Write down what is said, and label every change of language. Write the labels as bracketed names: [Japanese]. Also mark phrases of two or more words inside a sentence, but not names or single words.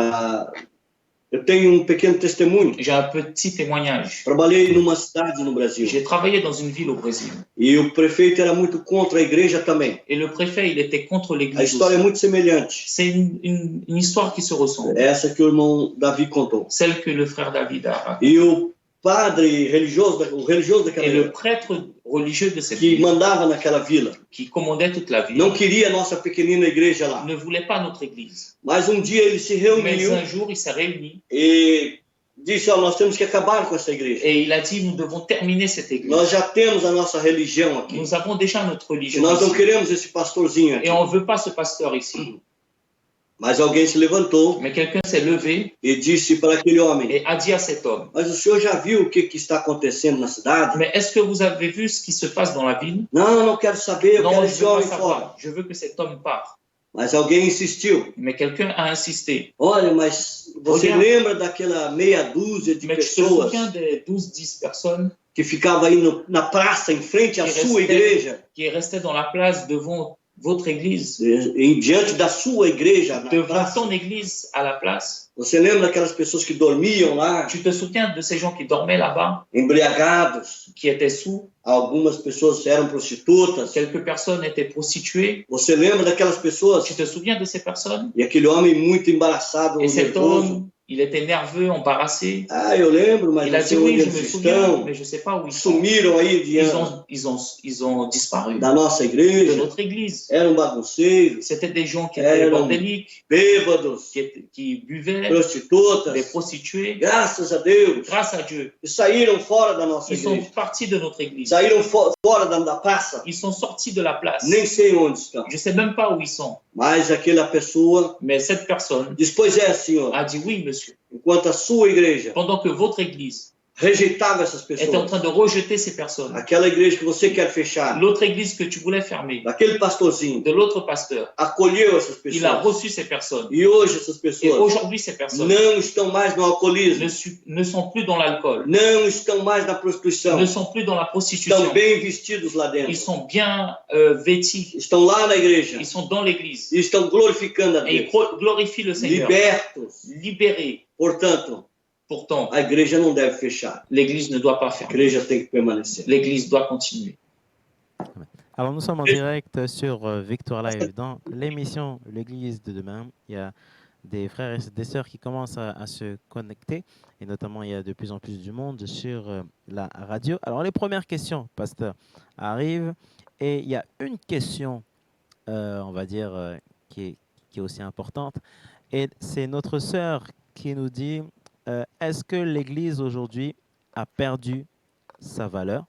[Portuguese] Eu tenho pequeno testemunho. [French] J'ai un petit témoignage. [Portuguese] Trabalhei numa cidade no Brasil [French] J'ai travaillé dans une ville au Brésil. [Portuguese] e o prefeito era muito contra a igreja também. [French] Et le préfet, il était contre [Portuguese] A [French] l'Église [Portuguese] história é [French] aussi. [Portuguese] muito semelhante. [French] C'est une histoire qui se ressemble. [Portuguese] Essa que o irmão Davi contou. [French] Celle que le frère David a racontée. [Portuguese] E o padre religioso, o religioso daquela [French] Et le [Portuguese] vila, [French] prêtre religieux de cette [Portuguese] que [French] ville, [Portuguese] mandava naquela vila, [French] qui commandait toute la ville, [Portuguese] não queria a nossa pequenina igreja lá. [French] ne voulait pas notre Église. [Portuguese] Mas dia ele se [French] Mais [Portuguese] reuniu [French] un jour, il s'est réuni [Portuguese] e disse: nós temos que acabar com essa igreja. [French] et il a dit, nous devons terminer cette Église. [Portuguese] Nós já temos a nossa religião aqui. [French] Nous avons déjà notre [Portuguese] E [French] religion [Portuguese] nós não [French] ici. [Portuguese] queremos esse pastorzinho aqui. [French] Et on ne veut pas ce pasteur ici. [Portuguese] Mas alguém se levantou [French] Mais quelqu'un s'est levé [Portuguese] e disse para aquele homem: [French] et a dit à cet homme, [Portuguese] mas o senhor já viu o que está acontecendo na cidade? [French] mais est-ce que vous avez vu ce qui se passe dans la ville? [Portuguese] Não, não quero saber, eu [French] Non, [Portuguese] quero [French] je [Portuguese] esse [French] veux pas [Portuguese] homem fora. [French] savoir. Je veux que cet homme parte. [Portuguese] Mas alguém insistiu: [French] Mais quelqu'un a insisté. [Portuguese] olha, mas você [French] Regarde. [Portuguese] lembra daquela meia dúzia de [French] Mais tu te [Portuguese] pessoas [French] souviens des 12-10 personnes [Portuguese] que ficava aí na praça, em frente à [French] Que [Portuguese] sua [French] restait- [Portuguese] igreja, [French] qui restaient dans la place devant votre église, [Portuguese] diante da sua igreja, na [French] devant [Portuguese] praça? [French] ton église à la place? [Portuguese] Você lembra daquelas pessoas que dormiam lá, [French] Tu te souviens de ces gens qui dormaient là-bas, [Portuguese] embriagados? [French] qui étaient sous? [Portuguese] Algumas pessoas eram prostitutas. [French] Quelques personnes étaient prostituées. [Portuguese] Você lembra daquelas pessoas? [French] Tu te souviens de ces personnes? [Portuguese] E aquele homem muito embaraçado, [French] Et cet [Portuguese] nervoso. [French] homme, il était nerveux, embarrassé. [Portuguese] Ah, eu lembro, mas [French] Il a [Portuguese] não sei [French] dit oui, [Portuguese] onde [French] je me [Portuguese] eles [French] souviens, [Portuguese] estão. [French] mais je ne sais pas où ils sont. [Portuguese] Sumiram aí [French] Ils ont disparu [Portuguese] da nossa [French] de [Portuguese] igreja. [French] notre église. [Portuguese] Eram bagunceiros, [French] C'était des gens qui étaient [Portuguese] Eram [French] bordéliques, [Portuguese] bêbados, [French] qui buvaient, des [Portuguese] prostitutas. [French] prostituées. [Portuguese] Graças a Deus. [French] Grâce à Dieu, [Portuguese] E saíram fora da nossa [French] ils sont [Portuguese] igreja. [French] partis de notre église. [Portuguese] Saíram fora da praça. [French] Ils sont sortis de la place. [Portuguese] Nem sei onde estão. [French] Je ne sais même pas où ils sont. [Portuguese] Mas aquela pessoa [French] Mais cette personne [Portuguese] diz: pois é, senhor. [French] a dit oui, monsieur. [Portuguese] Enquanto a sua igreja [French] Pendant que votre église [Portuguese] rejeitava essas [French] était en [Portuguese] pessoas, [French] train de rejeter ces personnes, [Portuguese] aquela igreja que você quer fechar, [French] l'autre église que tu voulais fermer, [Portuguese] aquele pastorzinho [French] de l'autre pasteur, [Portuguese] acolheu essas [French] il a [Portuguese] pessoas. [French] reçu ces personnes. [Portuguese] E hoje essas [French] Et [Portuguese] pessoas [French] aujourd'hui, ces personnes [Portuguese] não estão mais no alcoolismo, [French] ne sont plus dans l'alcool, [Portuguese] não estão mais na prostituição, [French] ne sont plus dans la [Portuguese] estão [French] prostitution. [Portuguese] bem vestidos lá dentro, [French] Ils sont bien vêtis, [Portuguese] estão lá na igreja [French] ils sont dans l'église [Portuguese] e estão glorificando a [French] et ils [Portuguese] Deus, [French] glorifient le Seigneur, [Portuguese] libertos. [French] libérés. [Portuguese] Portanto, [French] Pourtant, [Portuguese] a igreja não deve fechar. [French] l'Église ne doit pas [Portuguese] A [French] fermer. [Portuguese] igreja tem que permanecer. [French] L'Église doit continuer. Alors, nous sommes en direct sur Victoire Live dans l'émission L'Église de demain. Il y a des frères et des sœurs qui commencent à se connecter et notamment il y a de plus en plus du monde sur la radio. Alors, les premières questions, pasteur, arrivent et il y a une question, on va dire, qui est aussi importante et c'est notre sœur qui nous dit est-ce que l'Église aujourd'hui a perdu sa valeur?